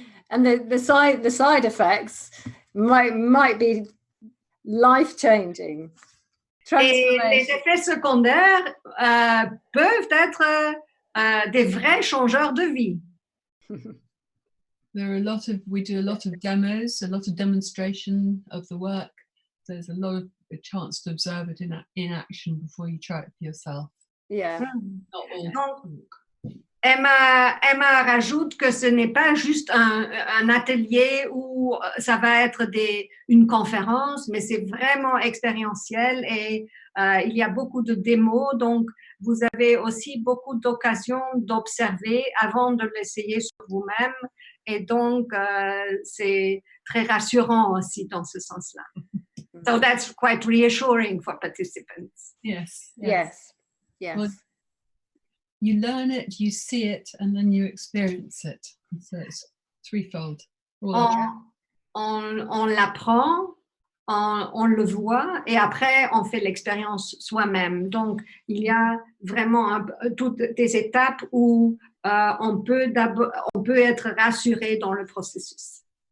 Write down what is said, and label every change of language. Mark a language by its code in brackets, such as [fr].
[en] And the side effects might be life-changing. [fr] Et les effets secondaires peuvent être des vrais changeurs de vie. [en] We do a lot of demos, a lot of demonstration of the work. There's a chance to observe it in action before you try it for yourself. Yeah. Not all [fr] Donc, [en] talk. [fr] Emma rajoute que ce n'est pas juste un atelier où ça va être une conférence, mais c'est vraiment expérientiel et il y a beaucoup de démos, donc vous avez aussi beaucoup d'occasions d'observer avant de l'essayer sur vous-même et donc c'est très rassurant aussi dans ce sens-là. [en] So that's quite reassuring for participants. Yes. Well, you learn it, you see it, and then you experience it. So it's threefold. [fr] On l'apprend, on le voit, et après on fait l'expérience soi-même. Donc il y a vraiment toutes des étapes où on peut être rassuré dans le processus.